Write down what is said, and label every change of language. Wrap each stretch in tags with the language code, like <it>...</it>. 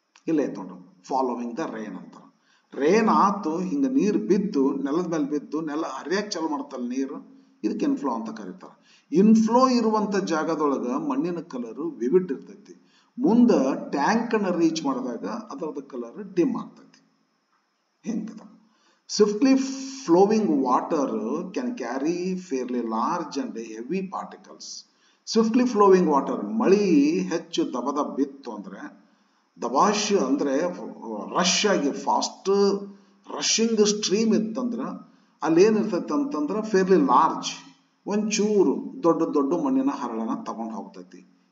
<kn>ಇಲ್ಲೇ ನೋಡ್ರಿ,</kn> <en>following the rain</en> <kn>ಅಂತ. ರೇನ್ ಆತು, ಹಿಂಗ ನೀರು ಬಿದ್ದು ನೆಲದ ಮೇಲೆ ಬಿದ್ದು ನೆಲ ಹರಿಯಾಕ್ ಚಾಲು ಮಾಡುತ್ತಲ್ಲ ನೀರು, ಇದಕ್ಕೆ ಇನ್ಫ್ಲೋ ಅಂತ ಕರೀತಾರೆ. ಇನ್ಫ್ಲೋ ಇರುವಂತ ಜಾಗದೊಳಗ ಮಣ್ಣಿನ ಕಲರ್ ವಿವಿಡ್ ಇರ್ತೈತಿ. ಮುಂದ ಟ್ಯಾಂಕ್ ಅನ್ನ ರೀಚ್ ಮಾಡಿದಾಗ ಅದರದ ಕಲರ್ ಡಿಮ್ ಆಗ್ತೈತಿ. ಹೆಂಗದ?</kn> <en>Swiftly flowing water can carry fairly large and heavy particles. Swiftly flowing water,</en> <kn>ಮಳಿ ಹೆಚ್ಚು ದಬದ ಬಿತ್ತು ಅಂದ್ರೆ, ದಬಾಶ್ ಅಂದ್ರೆ ರಶ್ ಆಗಿ</kn> <en>fast rushing stream</en> <kn>ಇತ್ತಂದ್ರ ಅಲ್ಲಿ ಏನಿರ್ತೈತಿ ಅಂತಂದ್ರ ಫೇರ್ಲಿ ಲಾರ್ಜ್, ಒಂಚೂರು ದೊಡ್ಡ ದೊಡ್ಡ ಮಣ್ಣಿನ ಹರಳನ್ನ ತಗೊಂಡು ಹೋಗ್ತೈತಿ.</kn>